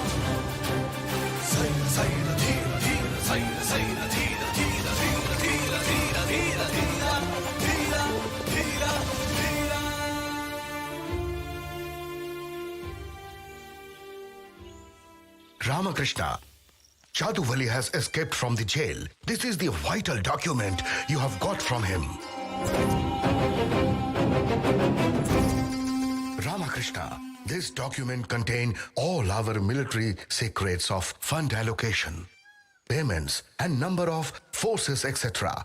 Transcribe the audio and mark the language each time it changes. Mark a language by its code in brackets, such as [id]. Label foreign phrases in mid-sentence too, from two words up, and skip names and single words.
[en] Saira dira dira saira dira dira dira dira dira dira dira dira dira dira. Ramakrishna, Jaduvali has escaped from the jail. This is the vital document you have got from him. Ramakrishna, this document contains all our military secrets of fund allocation, payments, and number of forces, etc.